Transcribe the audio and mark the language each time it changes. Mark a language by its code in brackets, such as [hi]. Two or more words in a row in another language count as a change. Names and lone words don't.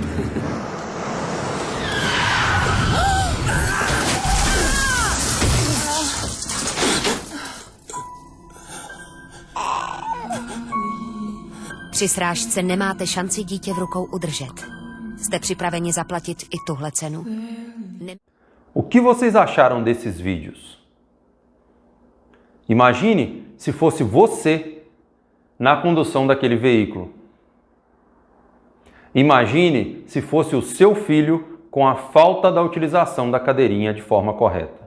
[cs] Při srážce nemáte šanci dítě v rukou udržet. Jste připraveni zaplatit i tuhle cenu? [pt] O que vocês acharam desses vídeos? Imagine se fosse você na condução daquele veículo. Imagine se fosse o seu filho com a falta da utilização da cadeirinha de forma correta.